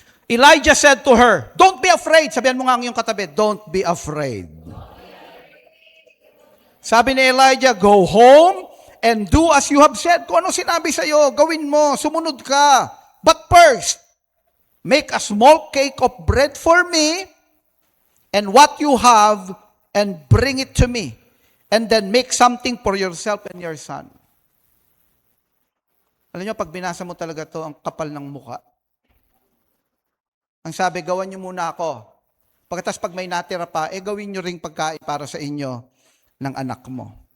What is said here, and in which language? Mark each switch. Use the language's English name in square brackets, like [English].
[English] Elijah said to her, don't be afraid. [Filipino] Sabihan mo nga ang iyong katabi, [English] don't be afraid. [Filipino] Sabi ni [English] Elijah, go home and do as you have said. [Filipino] Kung ano sinabi sa iyo, gawin mo, sumunod ka. [English] But first, make a small cake of bread for me and what you have and bring it to me. And then make something for yourself and your son. [Filipino] Alam niyo, pag binasa mo talaga to, ang kapal ng mukha. Ang sabi, gawan niyo muna ako. Pagkatapos pag may natira pa, gawin niyo ring pagkain para sa inyo ng anak mo.